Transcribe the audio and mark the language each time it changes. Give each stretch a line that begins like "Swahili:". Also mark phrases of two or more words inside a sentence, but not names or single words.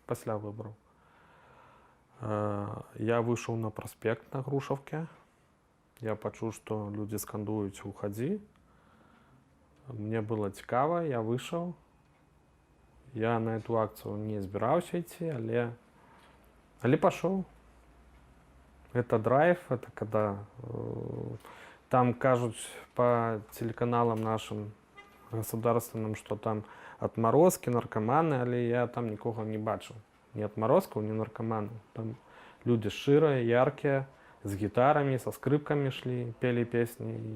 Belarusian: Я выйшаў на праспект на Грушаўке. Я пачуў, што людзі скандуюць «Уходи». Мне было цікава, я выйшаў.
Russian: Я на эту акцию
Belarusian: не збіраўся ідти, але
Russian: пошел. Это драйв, это когда там кажут по телеканалам нашим государственным, что там отморозки, наркоманы, але я там никого не бачу. Ни отморозков, ни наркоманов. Там люди шчырыя, яркие, с гитарами, со скрипками шли, пели песни.